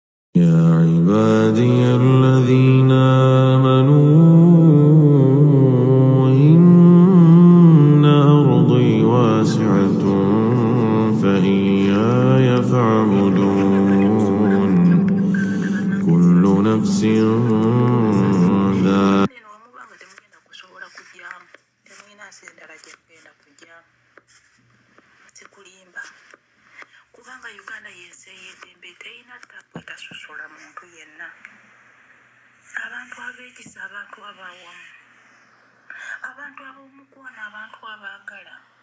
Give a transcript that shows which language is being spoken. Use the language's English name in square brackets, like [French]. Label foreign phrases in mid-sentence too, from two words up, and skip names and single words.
[Arabic] يا عبادي الذين آمنوا إن أرضي واسعة فإياي فاعبدون كل نفس ذائقة [Ganda] kubanga Uganda yensi ey'eddembe terina ttapu etasusola muntu yenna. Abantu ab'ekisa, abantu ab'awamu, abantu ab'omukwano, abantu abaagala.